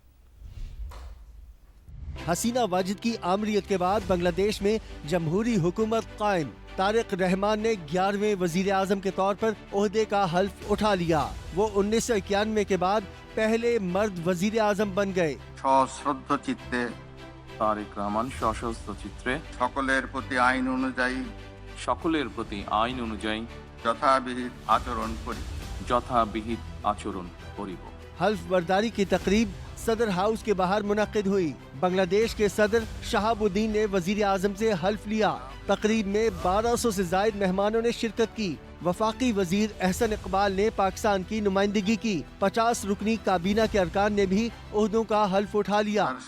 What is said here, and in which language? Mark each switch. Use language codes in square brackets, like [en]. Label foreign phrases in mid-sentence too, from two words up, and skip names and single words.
[ur] حسینہ واجد کی آمریت کے بعد بنگلہ دیش میں جمہوری حکومت قائم۔ طارق رحمان نے 11ویں وزیر اعظم کے طور پر عہدے کا حلف اٹھا لیا۔ وہ 1991 کے بعد پہلے مرد وزیر اعظم بن گئے۔ [bn] সশ্রদ্ধ চিত্তে তারেক রহমান সশস্ত্র চিত্রে সকলের প্রতি আইন অনুযায়ী যথাবিহিত আচরণ করিব। [ur] حلف برداری کی تقریب صدر ہاؤس کے باہر منعقد ہوئی۔ بنگلہ دیش کے صدر شہاب الدین نے وزیر اعظم سے حلف لیا۔ تقریب میں 1200 سے زائد مہمانوں نے شرکت کی۔ وفاقی وزیر احسن اقبال نے پاکستان کی نمائندگی کی۔ 50 رکنی کابینہ کے ارکان نے بھی عہدوں کا حلف اٹھا لیا۔